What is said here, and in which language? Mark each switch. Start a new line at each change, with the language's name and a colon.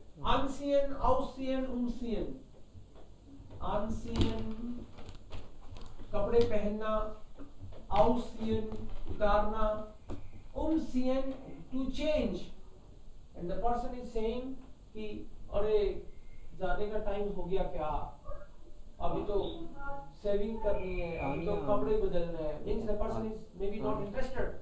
German: Anziehen, ausziehen, umziehen.
Hindi: Anziehen, कपड़े पहनना. Ausziehen, उतारना.
English: Umziehen, to change. And the person is saying
Hindi: कि अरे जाने का टाइम हो गया क्या? अभी तो सेविंग करनी है, अभी तो कपड़े बदलने हैं.
English: Means the person is maybe not interested.